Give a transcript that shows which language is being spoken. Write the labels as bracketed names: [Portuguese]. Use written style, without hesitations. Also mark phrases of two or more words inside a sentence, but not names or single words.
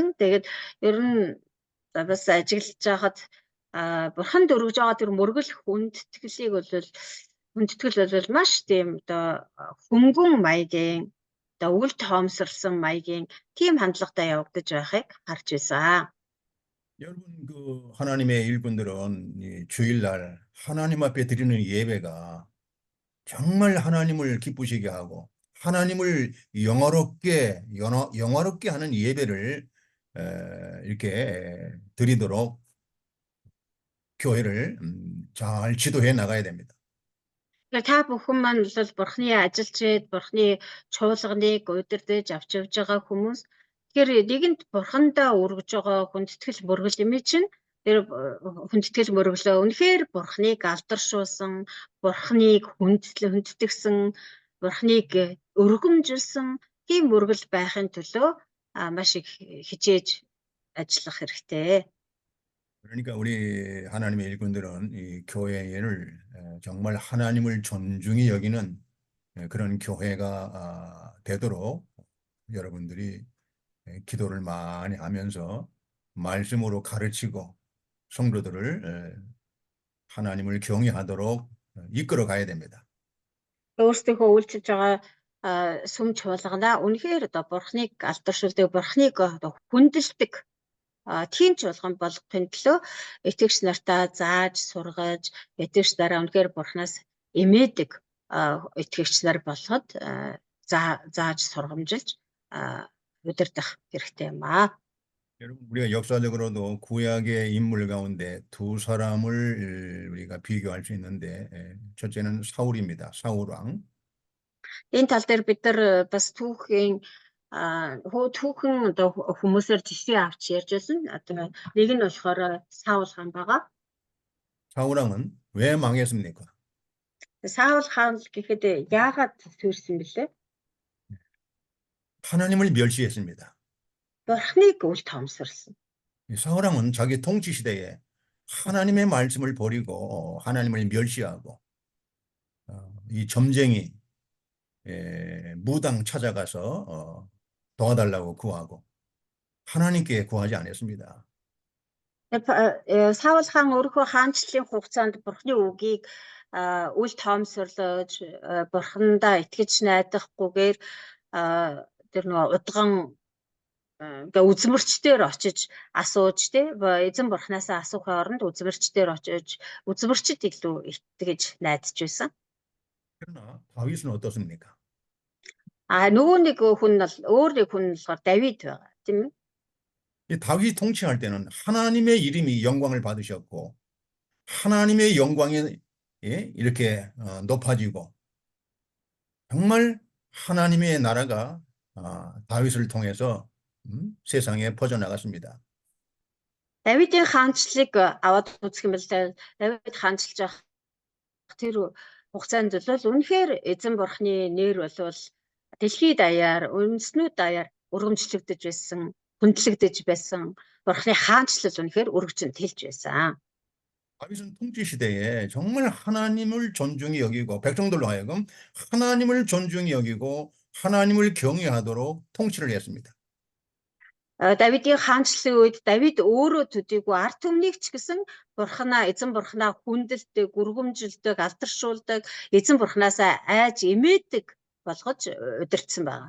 [Mongolian] Тэгээд ер нь бас ажиглаж байхад бурханд өргөж байгаа тэр мөргөл хүндэтгэл бол маш тийм одоо хөнгөн маягийн одоо үл тоомсорсон маягийн тийм хандлагатай явагдаж байхыг харж байсан. [Korean] 여러분 그 하나님의 일꾼들은 이 주일날 하나님 앞에 드리는 예배가 정말 하나님을 기쁘시게 하고 하나님을 영화롭게 하는 예배를 이렇게 드리도록 교회를 잘 지도해 나가야 됩니다. [Mongolian] Тэгэхээр та бүхэн маань бол бурхны ажилчид, бурхны чуулганыг удирдах авч явж байгаа хүмүүс. Тэгэхээр нэгэнт бурхандаа өргөж байгаа хүндэтгэл мөргөл юм чинь тэр хүндэтгэл мөргөлөө үнэхээр бурхныг алдаршуулсан, бурхныг хүндэтгсэн, бурхныг өргөмжилсэн тийм мөргөл байхын төлөө маш их хичээж ажиллах хэрэгтэй. [Korean] 그러니까 우리 하나님의 일꾼들은 이 교회를 정말 하나님을 존중히 여기는 그런 교회가 되도록 여러분들이 기도를 많이 하면서 말씀으로 가르치고 성도들을 하나님을 경외하도록 이끌어 가야 됩니다. [Mongolian] Өөрсдийнхөө үйлчилж байгаа сүм чуулганаа үнэхээр одоо бурхныг алдаршуулдаг, бурхныг одоо хүндэлдэг тийм чуулган болгохын төлөө итгэгч нартаа зааж сургаж, итгэгч нараа үнэхээр бурхнаас эмээдэг итгэгч нар болоход зааж сургамжилж удирдах хэрэгтэй юм аа. [Korean] 여러분 우리가 역사적으로도 구약의 인물 가운데 두 사람을 우리가 비교할 수 있는데 첫째는 사울입니다. 사울 왕. [Mongolian] Энэ тал дээр бид нар бас түүхэн одоо хүмүүсээр жишээ авч ярьж байсан. Одоо нэг нь болохоор Саул хаан байгаа. [Korean] 사울 왕은 왜 망했습니까? [Mongolian] Саул хаан гэхэд яагаад төрсөн бэлээ? [Korean] 하나님을 멸시했습니다. [Mongolian] бурхныг үл тоомсорлсон. [Korean] 사울 왕은 자기 통치 시대에 하나님의 말씀을 버리고 하나님을 멸시하고 이 점쟁이 무당 찾아가서 도와달라고 구하고 하나님께 구하지 않았습니다. [Mongolian] Саул хаан өөрийнхөө хаанчлалын хугацаанд бурхны үгийг үл тоомсорлож бурхандаа итгэж найдахгүйгээр тэр нөгөө удган үзмэрчдээр очиж асууж эзэн бурхнаасаа асуухын оронд үзмэрчдээр очиж үзмэрчд илүү итгэж найдаж байсан. [Korean] 그러나 다윗은 어떻습니까? [Mongolian] нөгөө нэг хүн нь өөр нэг хүн нь болохоор Давид байгаа тийм ээ. [Korean] 이 다윗이 통치할 때는 하나님의 이름이 영광을 받으셨고 하나님의 영광이 이렇게 높아지고 정말 하나님의 나라가 다윗을 통해서 세상에 퍼져나갔습니다. [Mongolian] Давидын хаанчлалыг аваад үзэх юм бол Давид хаанчилж байгаа тэр хугацаанд бол үнэхээр эзэн бурхны нэр болвол дэлхийд даяар, үндэснүүд даяар өргөмжлөгдөж байсан, хүндлэгдэж байсан бурхны хаанчлал үнэхээр өргөжин тэлж байсан. [Korean] 다윗은 통치 시대에 정말 하나님을 존중히 여기고 백성들로 하여금 하나님을 존중히 여기고 하나님을 경외하도록 통치를 했습니다. [Mongolian] Давидын хаанчлалын үед Давид өөрөө төдийгүй ард түмнийг ч гэсэн эзэн бурхнаа хүндэлдэг, өргөмжилдэг, алдаршуулдаг, эзэн бурхнаасаа айж эмээдэг болгож удирдсан байна.